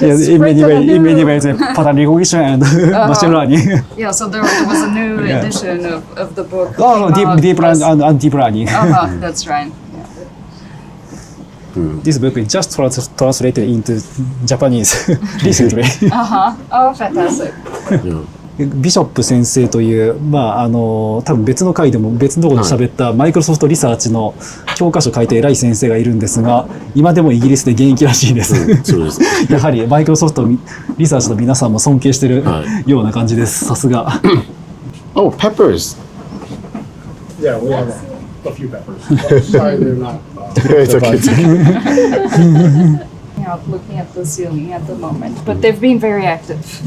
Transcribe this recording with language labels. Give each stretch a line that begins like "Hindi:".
English: Yes, in many ways, pattern recognition and machine learning. Yeah, so there was a new edition of the book. Oh, deep learning and deep learning. That's right. This book is just translated into Japanese recently. Oh, fantastic.
Japanese: ビショップ先生という、多分別の回でも別のところで喋ったマイクロソフトリサーチの教科書書いて偉い先生がいるんですが、今でもイギリスで現役らしいです。そうです。やはりマイクロソフトリサーチの皆さんも尊敬してるような感じです。さすが。
English: Oh, peppers. Yeah, we have a few peppers. Sorry, they're not. It's okay. It's okay. Out looking at the ceiling at the moment, but they've been very active.